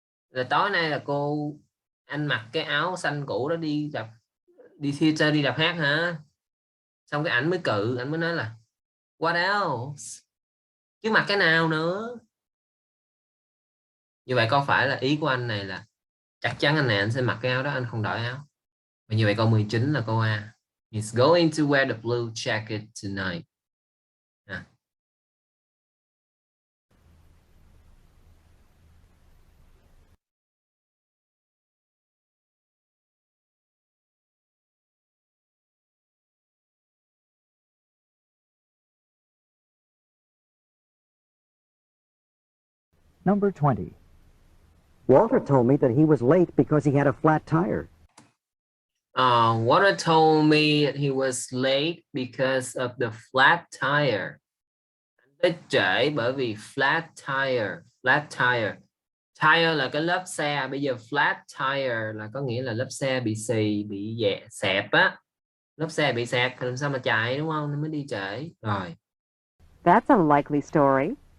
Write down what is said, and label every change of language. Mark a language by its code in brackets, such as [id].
[vi] Là tối nay là anh mặc cái áo xanh cũ đó đi theater, đi đạp hát hả? Xong cái ảnh mới anh mới nói là [en] what else? [vi] Chứ mặc cái nào nữa? Như vậy có phải là ý của anh này là chắc chắn anh sẽ mặc cái áo đó, anh không đổi áo. Và như vậy câu 19 là câu A. [en] He's going to wear the blue jacket tonight. Number 20. Walter told me that he was late because he had a flat tire. Walter told me that he was late because of the flat tire. [vi] Anh tới trễ bởi vì flat tire. Flat tire. Tire là cái lớp xe. Bây giờ flat tire là có nghĩa là lớp xe bị xì, bị xẹp á. Lớp xe bị xẹp thì làm sao mà chạy, đúng không? Nên mới đi trễ. Rồi. [en] That's a likely story.